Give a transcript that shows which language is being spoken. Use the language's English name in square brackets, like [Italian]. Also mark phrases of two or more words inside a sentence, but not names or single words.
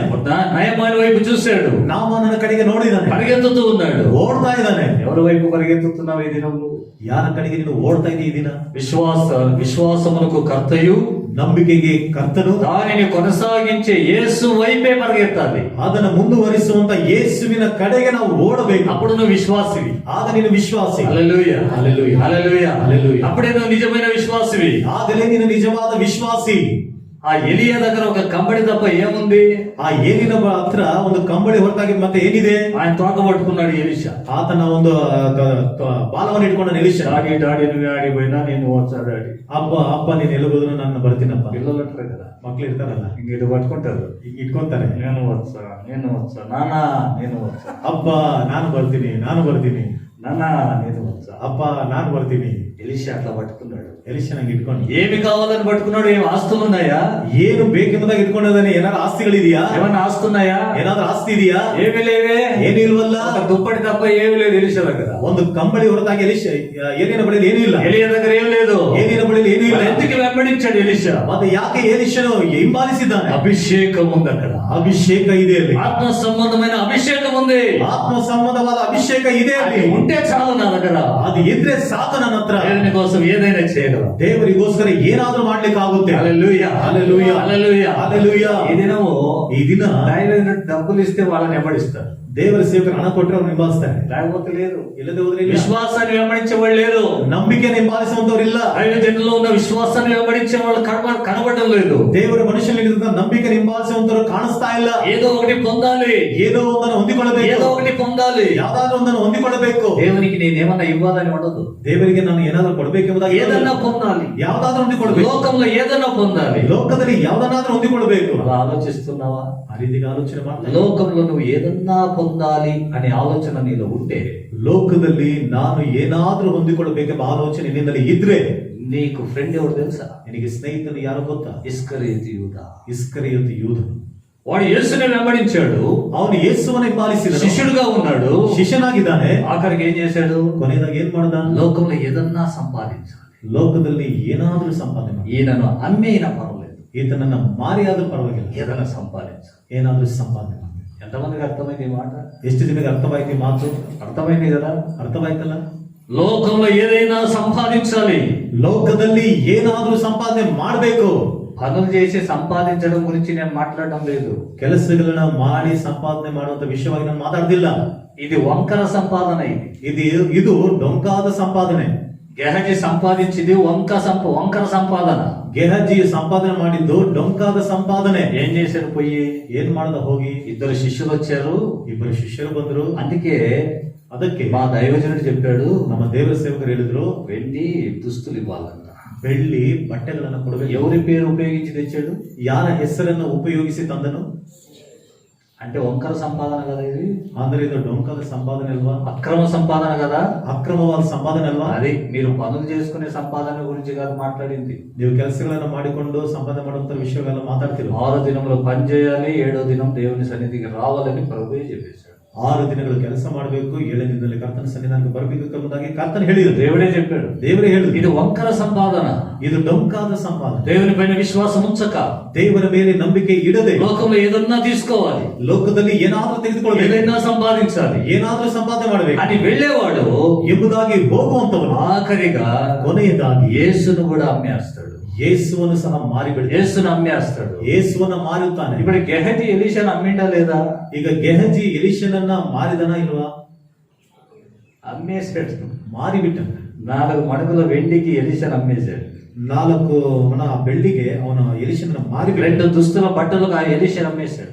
[Telugu] నయమాని వైపు చూశాడు, [Kannada] ನಾಮಾನನ ಕಡೆಗೆ ನೋಡಿದ್ದಾನೆ, [Telugu] పరిగెత్తుతూ ఉన్నాడు. [Kannada] ಓಡ್ತಾ ಇದ್ದಾನೆ. [Telugu] ఎవరి వైపు పరిగెత్తుతున్నావు ఈ దినం? [Kannada] ಯಾರ ಕಡೆಗೆ ನೀನು ಓಡ್ತಾ ಇದೀಯ ಈ ದಿನ? [Telugu] విశ్వాసమునకు కర్తయు [Kannada] ನಂಬಿಕೆಗೆ ಕರ್ತನು, [Telugu] దానిని కొనసాగించే యేసు వైపే పరిగెత్తాలి. [Kannada] ಅದನ್ನು ಮುಂದುವರಿಸುವಂತ ಯೇಸುವಿನ ಕಡೆಗೆ ನಾವು ಓಡಬೇಕು. [Telugu] అప్పుడు నువ్వు విశ్వాసివి. [Kannada] ಆಗ ನೀನು ವಿಶ್ವಾಸಿ. [Telugu] హల్లెలూయా, హల్లెలూయా, హల్లెలూయా, హల్లెలూయా. అప్పుడే నువ్వు నిజమైన విశ్వాసివి. [Kannada] ಆಗಲೇ ನೀನು ನಿಜವಾದ ವಿಶ್ವಾಸಿ. [Telugu] ఆ ఎలియా దగ్గర ఒక కంబడి తప్ప ఏముంది? [Kannada] ಆ ಏಲಿನ ಹತ್ರ ಒಂದು ಕಂಬಳಿ ಹೊರತಾಗಿ ಮತ್ತೆ ಏನಿದೆ? [Telugu] ఆయన తోక పట్టుకున్నాడు ఎలీషా. [Kannada] ಆತನ ಒಂದು ಬಾಲವನ್ನು ಇಟ್ಕೊಂಡ ಎಲೀಷ. [Telugu] డాడీ డాడీ నువ్వు ఆడిపోయినా నేను వచ్చా డాడీ. [Kannada] ಅಪ್ಪ ಅಪ್ಪ ನೀನು ಎಲ್ಲಿಗೋದ್ರು ನಾನು ಬರ್ತೀನಪ್ಪ. [Telugu] పిల్లలు అంటారు కదా, [Kannada] ಮಕ್ಳು ಇರ್ತಾರಲ್ಲ, [Telugu] ఇంక ఇటు పట్టుకుంటారు, [Kannada] ಇಟ್ಕೊಂತಾರೆ. [Telugu] నేను వచ్చా నాన్న, నేను వచ్చా [Kannada] ಅಪ್ಪ ನಾನು ಬರ್ತೀನಿ, [Telugu] నాన్న, నేను వచ్చా [Kannada] ಅಪ್ಪ ನಾನು ಬರ್ತೀನಿ. [Telugu] ఎలీషా అట్లా పట్టుకున్నాడు. [Kannada] ಎಲೀಷ ನಂಗೆ ಇಟ್ಕೊಂಡು [Telugu] ఏమి కావాలని పట్టుకున్నాడు? ఏం ఆస్తులు ఉన్నాయా? [Kannada] ಏನು ಬೇಕೆಂಬುದಾಗಿ ಇಟ್ಕೊಂಡದಾನೆ. ಏನಾದ್ರು ಆಸ್ತಿಗಳಿದೆಯಾ? [Telugu] ఏమన్నా ఆస్తున్నాయా? [Kannada] ಏನಾದ್ರೂ ಆಸ್ತಿ ಇದೆಯಾ? [Telugu] ఏమి లేవే. [Kannada] ಏನು ಇಲ್ವಲ್ಲ. [Telugu] ఒక దుప్పటి తప్ప ఏమి లేదు ఎలీషా దగ్గర. [Kannada] ಒಂದು ಕಂಬಳಿ ಹೊರತಾಗಿ ಏನಿನ ಬಳಿಯಲ್ಲಿ ಏನೂ ಇಲ್ಲ. [Telugu] ఎలియా దగ్గర ఏం లేదు. [Kannada] ಏನಿನ ಬಳಿಯಲ್ಲಿ ಏನೂ ಇಲ್ಲ. [Telugu] మరి ఎందుకు వెంబడించాడు ఎలీషా? [Kannada] ಮತ್ತೆ ಯಾಕೆ ಎಲೀಷನು ಹಿಂಬಾಲಿಸಿದ್ದಾನೆ? [Telugu] అభిషేకం ఉంది అక్కడ, [Kannada] ಅಭಿಷೇಕ ಇದೆ ಅಲ್ಲಿ, [Telugu] ఆత్మ సంబంధమైన అభిషేకం ఉంది. [Kannada] ಆತ್ಮ ಸಂಬಂಧವಾದ ಅಭಿಷೇಕ ಇದೆ [Telugu] అది [Kannada] ಅಲ್ಲಿ. [Telugu] ఉంటే చాలు నా దగ్గర. [Kannada] ಅದು ಇದ್ರೆ ಸಾಕು ನನ್ನ ಹತ್ರ. [Telugu] దేవుని కోసం ఏదైనా చేయగలం. [Kannada] ದೇವರಿಗೋಸ್ಕರ ಏನಾದ್ರೂ ಮಾಡ್ಲಿಕ್ಕೆ ಆಗುತ್ತೆ. [Telugu] హల్లెలూయా, హల్లెలూయా, హల్లెలూయా, హల్లెలూయా. ఈ దినము [Kannada] ಈ ದಿನ [Telugu] దైవ డబ్బులు ఇస్తే వాళ్ళని వెంబడిస్తారు, [Kannada] ದೇವರ ಸೇವಕರು ಹಣ ಕೊಟ್ಟರೆ ಅವ್ರು ಹಿಂಬಾಲಿಸ್ತಾರೆ. [Telugu] లేకపోతే లేదు. [Kannada] ಇಲ್ಲದೆ ಹೋದ್ರೆ ಇಲ್ಲ. [Telugu] విశ్వాసాన్ని వెంబడించే వాళ్ళు లేరు. [Kannada] ನಂಬಿಕೆಯನ್ನು ಹಿಂಬಾಲಿಸುವಂತವ್ರಿಲ್ಲ. [Telugu] దైవ జనుల్లో ఉన్న విశ్వాసాన్ని వెంబడించే వాళ్ళు కనబడడం లేదు. [Kannada] ದೇವರ ಮನುಷ್ಯನಿಗಿಂತ ನಂಬಿಕೆ ಹಿಂಬಾಲಿಸುವಂತವ್ರು ಕಾಣಿಸ್ತಾ ಇಲ್ಲ. [Telugu] ఏదో ఒకటి పొందాలి, [Kannada] ಏನೋ ಒಂದನ್ನು ಹೊಂದಿಕೊಳ್ಳಬೇಕು, [Telugu] ఏదో ఒకటి పొందాలి. [Kannada] ಯಾವ್ದಾದ್ರು ಒಂದನ್ನು ಹೊಂದಿಕೊಳ್ಳಬೇಕು. [Telugu] దేవునికి నేనేమన్నా ఇవ్వాలని ఉండదు. [Kannada] ದೇವರಿಗೆ ನಾನು ಏನಾದ್ರೂ ಕೊಡಬೇಕೆಂಬುದಾಗಿ [Telugu] ఏదన్నా పొందాలి, [Kannada] ಯಾವ್ದಾದ್ರೂ ಹೊಂದಿಕೊಳ್ಬೇಕು. [Telugu] లోకంలో ఏదన్నా పొందాలి. [Kannada] ಲೋಕದಲ್ಲಿ ಯಾವ್ದನ್ನಾದ್ರೂ ಹೊಂದಿಕೊಳ್ಬೇಕು. [Telugu] అలా ఆలోచిస్తున్నావా? [Kannada] ಆ ರೀತಿಗೆ ಆಲೋಚನೆ ಮಾಡ್ತಾರೆ. [Telugu] లోకంలో నువ్వు ఏదన్నా పొందాలి అనే ఆలోచన నీలో ఉంటే, [Kannada] ಲೋಕದಲ್ಲಿ ನಾನು ಏನಾದ್ರೂ ಹೊಂದಿಕೊಳ್ಳಬೇಕೆಂಬ ಆಲೋಚನೆ ನಿನ್ನಲ್ಲಿ ಇದ್ರೆ, [Telugu] నీకు ఫ్రెండ్ ఎవరు తెలుసా? [Kannada] ನಿನಗೆ ಸ್ನೇಹಿತನು ಯಾರು ಗೊತ್ತಾ? [Telugu] ఇస్కరియోతు యూదా. [Kannada] ಇಸ್ಕರಿಯೋತು ಯೂದನು. [Telugu] వాడు యేసుని వెంబడించాడు, [Kannada] ಅವನು ಯೇಸುವನ್ನು ಹಿಂಬಾಲಿಸಿದನು, [Telugu] శిష్యుడుగా ఉన్నాడు, [Kannada] ಶಿಷ್ಯನಾಗಿದ್ದಾನೆ. [Telugu] ఆఖరికి ఏం చేశాడు? [Kannada] ಕೊನೆಯದಾಗಿ ಏನ್ ಮಾಡ್ದ? [Telugu] లోకంలో ఏదన్నా సంపాదించాలి. [Kannada] ಲೋಕದಲ್ಲಿ ಏನಾದ್ರೂ ಸಂಪಾದನೆ ಮಾಡಿ, [Telugu] ఈయనను అమ్మేనా పర్వాలేదు, [Kannada] ಈತನನ್ನ ಮಾರಿಯಾದ್ರೂ ಪರವಾಗಿಲ್ಲ, [Telugu] ఏదైనా సంపాదించాలి. [Kannada] ಏನಾದ್ರೂ ಸಂಪಾದನೆ ಮಾಡಿ. [Telugu] ఎంతమందికి అర్థమైంది ఈ మాట? [Kannada] ಎಷ್ಟು ಜನಕ್ಕೆ ಅರ್ಥವಾಯ್ತು ಈ ಮಾತು? [Telugu] అర్థమైంది కదా? [Kannada] ಅರ್ಥವಾಯ್ತಲ್ಲ? [Telugu] లోకంలో ఏదైనా సంపాదించాలి. [Kannada] ಲೋಕದಲ್ಲಿ ಏನಾದ್ರೂ ಸಂಪಾದನೆ ಮಾಡಬೇಕು. [Telugu] పనులు చేసి సంపాదించడం గురించి నేను మాట్లాడడం లేదు. [Kannada] ಕೆಲಸಗಳನ್ನ ಮಾಡಿ ಸಂಪಾದನೆ ಮಾಡುವಂತ ವಿಷಯವಾಗಿ ನಾನು ಮಾತಾಡ್ತಿಲ್ಲ. [Telugu] ఇది వంకర సంపాదన. [Kannada] ಇದು ಡೊಂಕಾದ ಸಂಪಾದನೆ. [Telugu] గెహజీ సంపాదించింది వంకర సంపాదన. [Kannada] ಗೆಹಜಿ ಸಂಪಾದನೆ ಮಾಡಿದ್ದು ಡೊಂಕಾದ ಸಂಪಾದನೆ. [Telugu] ఏం చేశారు? పోయి [Kannada] ಏನ್ ಮಾಡ್ದ? ಹೋಗಿ [Telugu] ఇద్దరు శిష్యులు వచ్చారు, [Kannada] ಇಬ್ಬರು ಶಿಷ್ಯರು ಬಂದ್ರು. [Telugu] అందుకే [Kannada] ಅದಕ್ಕೆ [Telugu] మా దైవజనుడు చెప్పాడు, [Kannada] ನಮ್ಮ ದೇವರ ಸೇವಕರು ಹೇಳಿದ್ರು, [Telugu] వెండి దుస్తులు ఇవ్వాలంట. [Kannada] ಬೆಳ್ಳಿ ಬಟ್ಟೆಗಳನ್ನ ಕೊಡಬೇಕು. [Telugu] ఎవరి పేరు ఉపయోగించి తెచ్చాడు? [Kannada] ಯಾರ ಹೆಸರನ್ನು ಉಪಯೋಗಿಸಿ ತಂದನು? [Telugu] అంటే వంకర సంపాదన కదా ఇది, [Kannada] ಅಂದ್ರೆ ಇದು ಡೊಂಕದ ಸಂಪಾದನೆ ಅಲ್ವಾ, [Telugu] అక్రమ సంపాదన కదా. [Kannada] ಅಕ್ರಮವಾದ ಸಂಪಾದನೆ ಅಲ್ವಾ. [Telugu] అది మీరు పనులు చేసుకునే సంపాదన గురించి కాదు మాట్లాడింది. [Kannada] ನೀವು ಕೆಲಸಗಳನ್ನ ಮಾಡಿಕೊಂಡು ಸಂಪಾದನೆ ಮಾಡುವಂತ ವಿಷಯಗಳೆಲ್ಲ ಮಾತಾಡ್ತಿರೋ. [Telugu] 6 దినంలో పని చేయాలి, 7వ దినం దేవుని సన్నిధికి రావాలని ప్రభువే చెప్పేశాడు. [Kannada] 6 ದಿನಗಳು ಕೆಲಸ ಮಾಡಬೇಕು, 7ನೇ ದಿನದಲ್ಲಿ ಕರ್ತನ ಸನ್ನಿಧಾನಕ್ಕೆ ಬರಬೇಕು ಎಂಬುದಾಗಿ ಕರ್ತನ ಹೇಳಿದ್ರು. [Telugu] దేవుడే చెప్పాడు. [Kannada] ದೇವರೇ ಹೇಳಿದ್ರು. [Telugu] ఇది వంకర సంపాదన. [Kannada] ಇದು ಡೊಂಕಾದ ಸಂಪಾದನೆ. [Telugu] దేవుని పైన విశ్వాసం ఉంచక, [Kannada] ದೇವರ ಮೇಲೆ ನಂಬಿಕೆ ಇಡದೆ, [Telugu] లోకంలో ఏదన్నా తీసుకోవాలి, [Kannada] ಲೋಕದಲ್ಲಿ ಏನಾದ್ರೂ ತೆಗೆದುಕೊಳ್ಳಬೇಕು, [Telugu] ఏదైనా సంపాదించాలి [Kannada] ಏನಾದ್ರೂ ಸಂಪಾದನೆ ಮಾಡಬೇಕು [Telugu] అని వెళ్ళేవాడు [Kannada] ಎಂಬುದಾಗಿ ಹೋಗುವಂತವನು [Telugu] ఆఖరిగా [Kannada] ಕೊನೆಯದಾಗಿ [Telugu] యేసును కూడా అమ్మేస్తాడు. [Kannada] ಯೇಸುವನ್ನು ಸಹ ಮಾರಿಬಿಡ, [Telugu] యేసును అమ్మేస్తాడు. [Kannada] ಯೇಸುವನ್ನ ಮಾರುತ್ತಾನೆ. [Telugu] ఇప్పుడు గెహజీ ఎలీషాను అమ్మిండా లేదా? [Kannada] ಈಗ ಗೆಹಜಿ ಎಲಿಷನನ್ನ ಮಾರಿದನ ಇಲ್ವಾ? [Telugu] అమ్మేశాడు. [Kannada] ಮಾರಿಬಿಟ್ಟ. [Telugu] 4 మణుగుల వెండికి ఎలీషాను అమ్మేశాడు. [Kannada] 4 ಮಣ ಬೆಳ್ಳಿಗೆ ಅವನು ಎಲಿಷನನ್ನ ಮಾರಿಬಿಟ್ಟ. [Telugu] 2 దుస్తుల బట్టలకు ఆ ఎలీషాను అమ్మేశాడు.